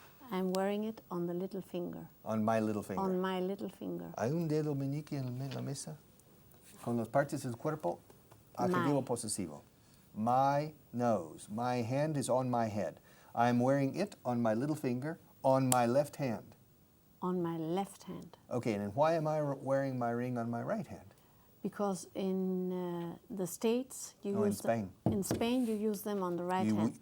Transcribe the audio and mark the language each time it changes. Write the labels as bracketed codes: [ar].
[en] I'm wearing it on the little finger. On my little finger. On my little finger. [es] ¿Hay un dedo meñique en la mesa? Con las partes del cuerpo, adjetivo posesivo. [en] My nose. My hand is on my head. I'm wearing it on my little finger, on my left hand. On my left hand. Okay, and why am I wearing my ring on my right hand? Because in the States, you use in Spain. In Spain, you use them on the right hand.